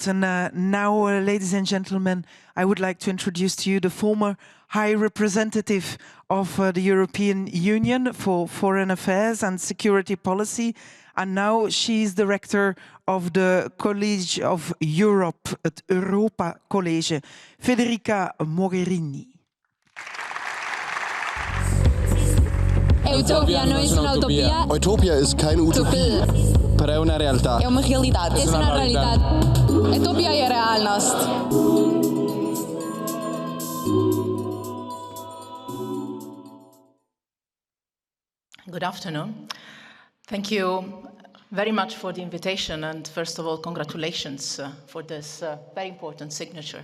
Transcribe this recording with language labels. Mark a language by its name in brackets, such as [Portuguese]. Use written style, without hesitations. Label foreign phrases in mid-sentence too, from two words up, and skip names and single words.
[English] And now, ladies and gentlemen, I would like to introduce to you the former High Representative of the European Union for Foreign Affairs and Security Policy. And now she is Director of the College of Europe, [Dutch] het Europa College, [English] Federica Mogherini. [Portuguese] EUTOPIA não é uma utopia. [German] EUTOPIA is keine utopia. [Italian] Però è una realtà. [Spanish] È una realidad. Es una realidad. [Slovenian] EUTOPIA je realnost. [English] Good afternoon. Thank you very much for the invitation, and first of all, congratulations for this very important signature.